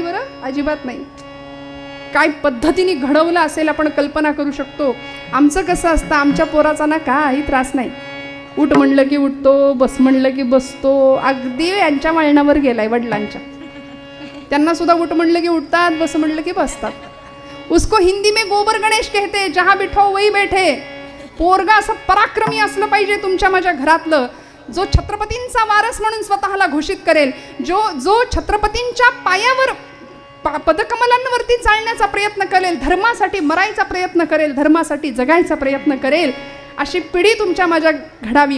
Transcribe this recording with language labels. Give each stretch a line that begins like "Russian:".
Marathi: बरं, अजिबात नाही. काय पद्धतीने घडवलं असेल आपण कल्पना करू शकतो. आमचं कसं असतं, आमच्या पोराचा ना काही त्रास नाही. उठ म्हणलं की उठतो, बस म्हणलं की बसतो. अगदी यांच्या वळणावर गेलाय वडिलांच्या. त्यांना सुद्धा उठ म्हणलं की उठतात, बस म्हणलं की बसतात.
Hindi: उसको हिंदी में गोबर गणेश कहते, जहां बिठो वही बैठे.
Marathi: पोरगा असं पराक्रमी असलं पाहिजे तुमच्या माझ्या घरातलं, जो छत्रपतींचा वारस म्हणून स्वतःला घोषित करेल, जो छत्रपतींच्या पायावर पदकमलांवरती चालण्याचा प्रयत्न करेल, धर्मासाठी मरायचा प्रयत्न करेल, धर्मासाठी जगायचा प्रयत्न करेल, अशी पिढी तुमच्या माझ्या घडावी.